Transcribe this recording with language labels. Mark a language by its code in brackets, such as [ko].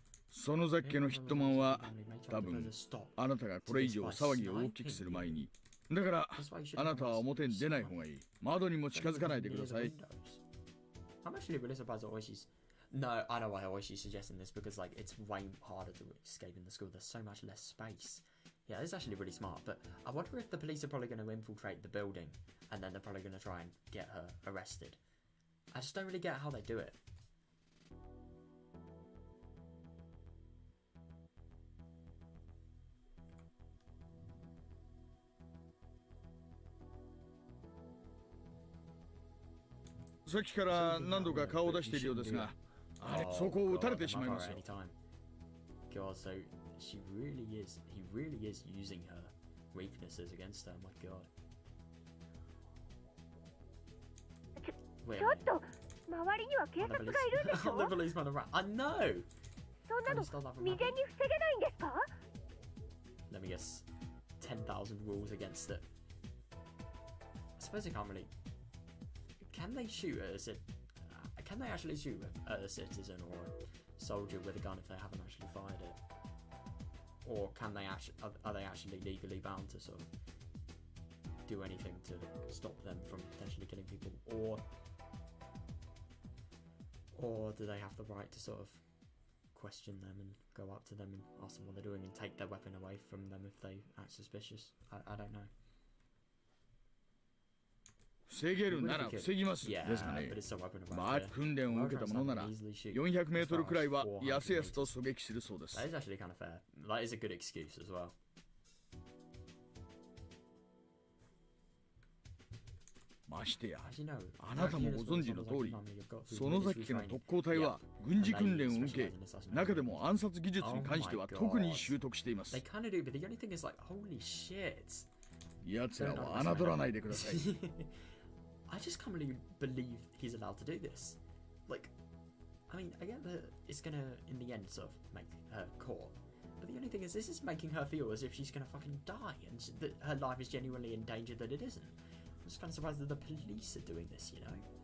[ja] 園崎家のヒットマンは [en] Maybe [ja] 多 [en] try to [ja] 分 [en] stop. [ja] あなたがこれ以上騒ぎを大きくする前に。だからあなたは表に出ない方がいい。窓にも近づかないでください。 [en] I'm actually really surprised that Oishi's... No, I know why Oishi's suggesting this, because like it's way harder to escape in the school. There's so much less space. Yeah, this is actually really smart, but I wonder if the police are probably going to infiltrate the building and then they're probably going to try and get her arrested. I just don't really get how they do it. [ja] さっきから何度か顔を出しているようですが、あれ、そこを撃たれてしまいますよ。 [en] God, so he really is using her weaknesses against her. My God. [ja] ちょっと周りには警察がいるんでしょ。 [en] The policeman around. I know. [ja] そんなの未然に防げないんですか。 [en] Let me guess. 10,000 rules against it. I suppose they can't really. Can they shoot at can they actually shoot at a citizen or a soldier with a gun if they haven't actually fired it? Or can they actually are they actually legally bound to sort of do anything to stop them from potentially killing people, or do they have the right to sort of question them and go up to them and ask them what they're doing and take their weapon away from them if they act suspicious? I don't know. [ja] 防げるなら防ぎますですがね。まあ訓練を受けたものなら400メートルくらいはやすやすと狙撃するそうです。 [en] That is actually kind of fair. That is a good excuse as well. [ja] ましてや、あなたもご存知の通り、園崎家の特攻隊は軍事訓練を受け、中でも暗殺技術に関しては特に習得しています。 [en] They kind of do, but the only thing is like, holy shit. [ja] 奴らは侮らないでください。 [en] I just can't really believe he's allowed to do this. Like, I mean, I get that it's gonna, in the end, sort of make her caught. But the only thing is, this is making her feel as if she's gonna fucking die and that her life is genuinely in danger that it isn't. I'm just kind of surprised that the police are doing this, you know?